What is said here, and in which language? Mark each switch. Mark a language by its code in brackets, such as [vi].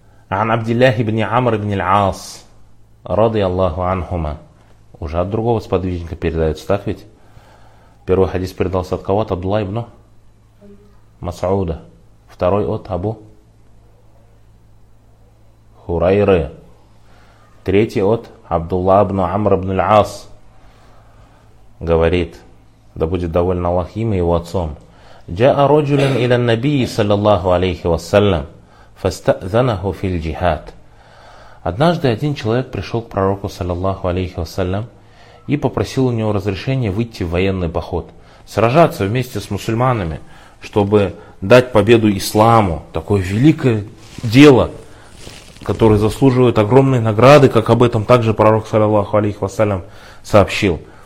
[ar] عن عبد الله بن عمرو بن العاص رضي الله عنهما. [ru] Уже от другого сподвижника передается, так ведь? Первый хадис передался от кого? От Абдулла ибн Масауда. Второй от Абу Хурайры. Третий от Абдулла ибн Амра ибн Аль-Ас. Говорит, да будет доволен Аллах им и его отцом. [ar] جاء رجل إلى النبي صلى الله عليه وسلم فاستأذنه في الجهاد. [ru] Однажды один человек пришел к пророку, саллиллаху алейхи вассалям, и попросил у него разрешения выйти в военный поход, сражаться вместе с мусульманами, чтобы дать победу исламу, такое великое дело, которое заслуживает огромной награды, как об этом также пророк, саллиллаху алейхи вассалям, сообщил.